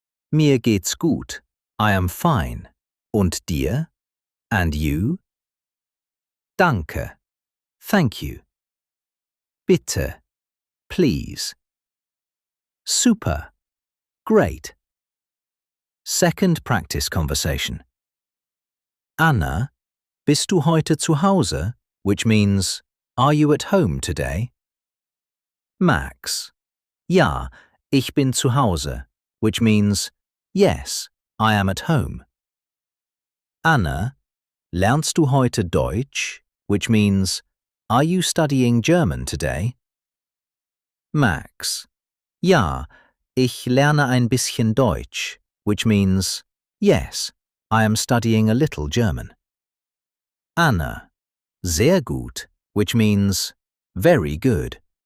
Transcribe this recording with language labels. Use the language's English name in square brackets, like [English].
[German] Mir geht's gut. [English] I am fine. [German] Und dir? [English] And you? [German] Danke. [English] Thank you. [German] Bitte. [English] Please. [German] Super. [English] Great. Second practice conversation. [German] Anna, bist du heute zu Hause? [English] Which means, are you at home today? Max, [German] ja, ich bin zu Hause, [English] which means, yes, I am at home. [German] Anna, lernst du heute Deutsch? [English] Which means, are you studying German today? Max, [German] ja, ich lerne ein bisschen Deutsch, [English] which means, yes, I am studying a little German. Anna, [German] sehr gut, [English] which means, very good.